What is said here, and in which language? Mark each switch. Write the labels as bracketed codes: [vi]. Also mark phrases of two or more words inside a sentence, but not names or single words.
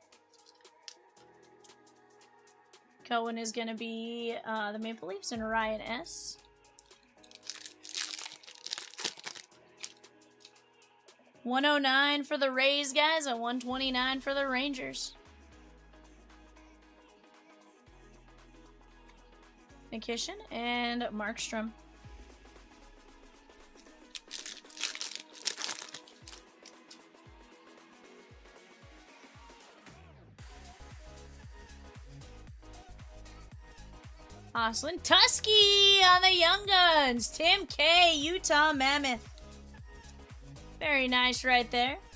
[en] Cohen is going to be the Maple Leafs and Ryan S. $109 for the Rays, guys, and $129 for the Rangers. Nikishin and Markstrom. Oslin. Tusky on the Young Guns. Tim K. Utah Mammoth. Very nice right there.